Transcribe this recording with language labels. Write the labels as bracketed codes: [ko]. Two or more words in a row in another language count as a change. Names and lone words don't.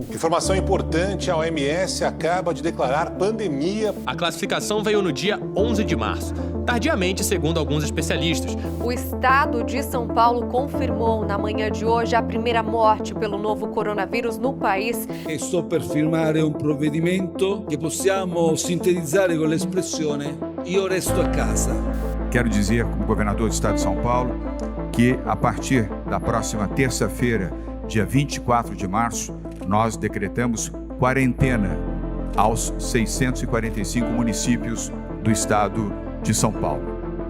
[pt] Informação importante, a OMS acaba de declarar pandemia. A classificação veio no dia 11 de março, tardiamente, segundo alguns especialistas. O estado de São Paulo confirmou na manhã de hoje a primeira morte pelo novo coronavírus no país. [it] Sto per firmare un provvedimento che possiamo sintetizzare con l'espressione "io resto a casa". [pt] Quero dizer, como governador do estado de São Paulo, que a partir da próxima terça-feira, dia 24 de março, nós decretamos quarentena aos 645 municípios do estado de São Paulo.